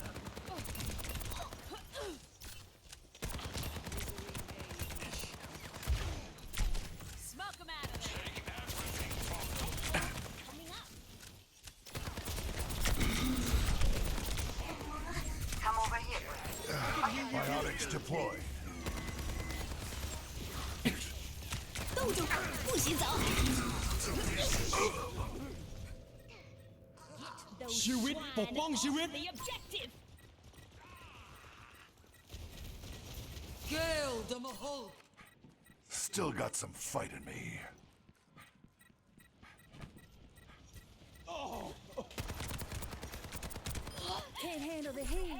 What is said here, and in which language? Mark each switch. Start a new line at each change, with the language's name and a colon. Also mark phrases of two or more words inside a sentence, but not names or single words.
English: Smoke them out of there. Coming up. Come over here. Biotics deployed.
Chinese: 冻住，不许走。
Thai: ชีวิตปกป้องชีวิต
English: The objective. Gale the Mahol. Still got some fight in me. Can't handle the heat.